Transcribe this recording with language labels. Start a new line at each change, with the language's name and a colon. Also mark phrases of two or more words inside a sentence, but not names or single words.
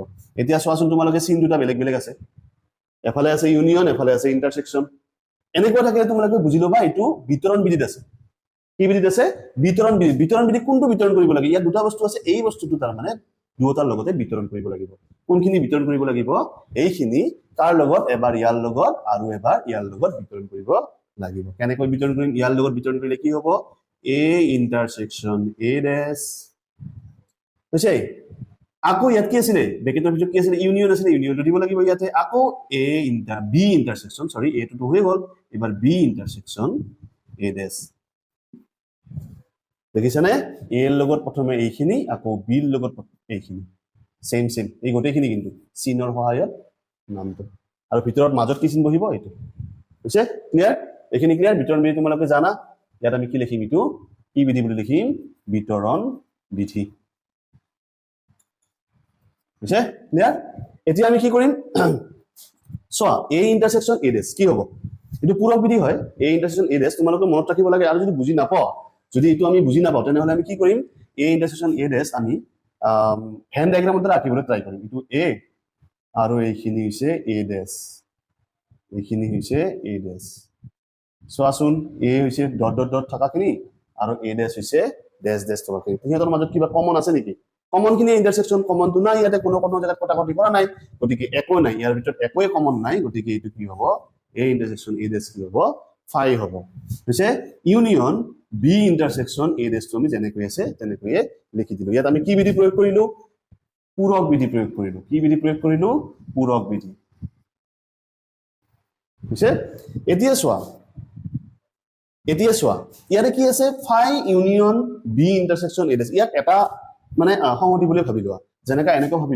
Assamese: এতিয়া চোৱাচোন তোমালোকে চিন দুটা বেলেগ বেলেগ আছে এফালে আছে ইউনিয়ন এফালে আছে ইন্টারসেকশন এনেকৈ থাকিলে তোমালোকে বুজি লবা এটো বিতৰণ বিধিত আছে কি বিধিত আছে বিতৰণ বিধি কোনটো বিতৰণ কৰিব লাগে ইয়াত দুটা বস্তু আছে এই বস্তুটো তাৰ মানে দুটাৰ লগতে বিতৰণ কৰিব লাগিব কোনখিনি বিতৰণ কৰিব লাগিব এইখিনি তাৰ লগত এবাৰ ইয়াৰ লগত আৰু এবাৰ ইয়াৰ লগত বিতৰণ কৰিব লাগিব কেনেকৈ বিতৰণ কৰিম ইয়াৰ লগত বিতৰণ কৰিলে কি হ'ব a ইন্টারসেকশন a ড্যাশ বুঝছে আকৌ ইয়াত কি আছিল ব্ৰেকেটৰ ভিতৰত কি আছিল ইউনিয়ন আছিল ইউনিয়নটো দিব লাগিব ইয়াতে আকৌ a ইন্টার b ইন্টারসেকশন সৰি a টো হৈ গল এবাৰ b ইন্টারসেকশন a ড্যাশ দেখিছানে a এর লগত প্ৰথমে এইখিনি আকৌ b এর লগত এইখিনি সেম এই গোটেইখিনি কিন্তু চিনৰ সহায়ত নামটো আৰু ভিতৰত মাজত কি চিন বহিব এইটো বুঝছে ক্লিয়াৰ এইখিনি ক্লিয়াৰ বিতৰণ বিধি তোমালোকে জানা ইয়াত আমি কি লিখিম ইটো কি বিধি বুলি লিখিম বিতৰণ বিধি বুঝছে ক্লিয়াৰ এতিয়া আমি কি কৰিম চোৱা a ইন্টারসেকশন a ড্যাশ কি হ'ব এটো পূৰক বিধি হয় a ইন্টারসেকশন a ড্যাশ তোমালোকে মনত ৰাখিব লাগে আৰু যদি বুজি নাপাও যদি এটো আমি বুজি নাপাও তেনেহলে আমি কি কৰিম a ইন্টারসেকশন a ড্যাশ আমি
English: Venn diagramত
Assamese: ৰাখিবলৈ ট্ৰাই কৰিম এটো a আৰু এইখিনি হৈছে a ড্যাশ এইখিনি হৈছে a ড্যাশ চোৱাচোন a হৈছে
English: dot dot dot
Assamese: থাকাখিনি আৰু a ড্যাশ হৈছে
English: dash dash
Assamese: থাকাখিনি ইহঁতৰ মাজত কিবা কমন আছে নেকি কমন খিনি ইন্টারসেকশন কমন তো নাই ইয়াতে কোনো জায়গাত কটাকটি কৰা নাই গতিকে একো নাই ইয়াৰ ভিতৰত একোই কমন নাই গতিকে এটো কি হ'ব a ইন্টারসেকশন a ড্যাশ কি হ'ব 5 হ'ব বুঝছে ইউনিয়ন b ইন্টারসেকশন a ড্যাশ আমি যেনেকৈ আছে তেনেকৈ লিখি দিলো ইয়াত আমি কি বিধি প্ৰয়োগ কৰিলো পূৰক বিধি প্ৰয়োগ কৰিলো কি বিধি প্ৰয়োগ কৰিলো পূৰক বিধি বুঝছে এতিয়া চোৱা ইয়াতে কি আছে phi ইউনিয়ন b ইন্টারসেকশন a ড্যাশ ইয়াক এটা মানে সংহতি বুলি ভাবি লোৱা যেনেকা এনেকৈ ভাবিলা